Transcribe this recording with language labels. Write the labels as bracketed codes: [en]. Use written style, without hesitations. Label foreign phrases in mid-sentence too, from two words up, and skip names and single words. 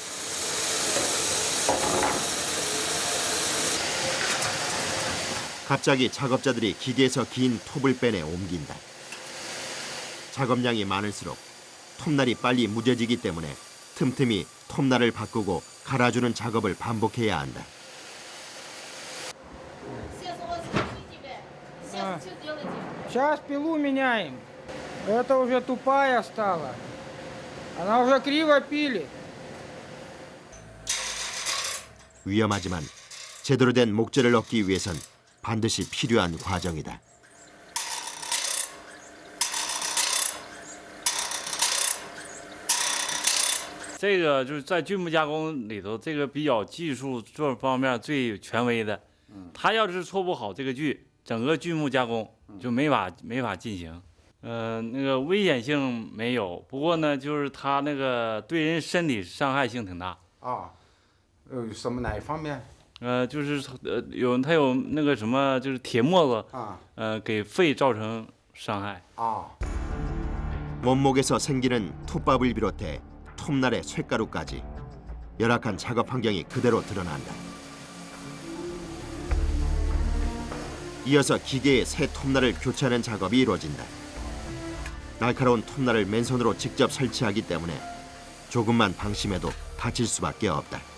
[ko] 갑자기 작업자들이 기계에서 긴 톱을 빼내 옮긴다. 작업량이 많을수록 톱날이 빨리 무뎌지기 때문에 틈틈이 톱날을 바꾸고 갈아주는 작업을 반복해야 한다. [ru] Сейчас пилу меняем. Это уже тупая стала. Она уже криво пилит. [ko] 위험하지만 제대로 된 목재를 얻기 위해선 반드시 필요한 과정이다. [zh] 这个就是在锯木加工里头，这个比较技术这方面最权威的。他要是做不好这个锯，整个锯木加工就没法进行。那个危险性没有，不过呢，就是它那个对人身体伤害性挺大。什么哪一方面？就是它有那个什么，就是铁沫子给肺造成伤害。 [ko] 원목에서 생기는 톱밥을 비롯해 톱날의 쇳가루까지 열악한 작업 환경이 그대로 드러난다. 이어서 기계에 새 톱날을 교체하는 작업이 이루어진다. 날카로운 톱날을 맨손으로 직접 설치하기 때문에 조금만 방심해도 다칠 수밖에 없다.